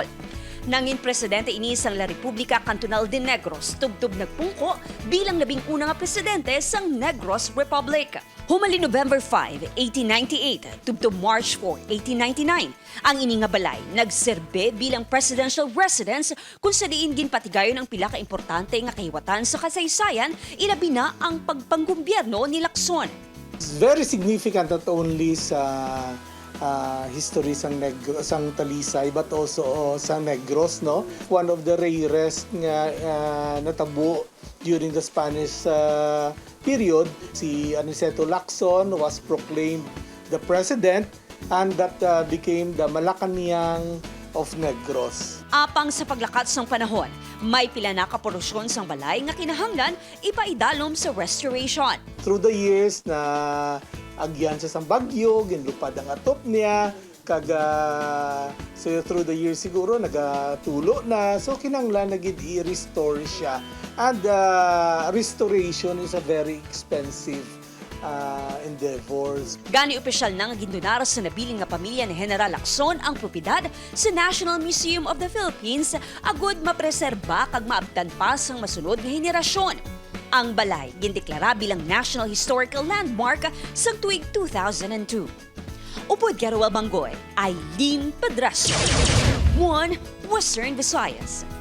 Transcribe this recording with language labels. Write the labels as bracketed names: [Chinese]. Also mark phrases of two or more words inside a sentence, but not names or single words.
[Hiligaynon] Nangin presidente ini sang La Republica Cantonal de Negros, tubtub nagpungko bilang labing una nga presidente sang Negros Republic. Humali November 5, 1898, tubtub March 4, 1899, ang ini nga balay nagserbe bilang presidential residence kung sa diin ginpatigayon ang pila ka importante nga kahiwatan sa kasaysayan, ilabi na ang pagpanggobyerno ni Lacson. [English] It's very significant not only [Hiligaynon] sa history sang Talisay [English] but also sa Negros, no? One of the rarest nga natabo during the Spanish period. Si Anicito Lacson was proclaimed the president and that became the Malacañang of Negros. [Hiligaynon] Apang sa paglakat sang panahon, may pila na kaporosyon sang balay nga kinahanglan ipaidalom sa restoration. [English] Through the years [Hiligaynon] na agyan sa bagyo, ginlupad ang atop niya, so [English] through the years [Hiligaynon] siguro nagatulo na, so kinanglan nagid i-restore siya. [English] And restoration is a very expensive endeavors. [Hiligaynon] Gani opisyal na nga gindonar sa nabiling nga pamilya ni General Lacson ang propiedad sa National Museum of the Philippines agud mapreserba kag maabtan pa sang masunod nga henerasyon. Ang balay gindeklara bilang National Historical Landmark sa tuig 2002. Upod Garuel Banggoy, Ilin Pedresto, Western Visayas.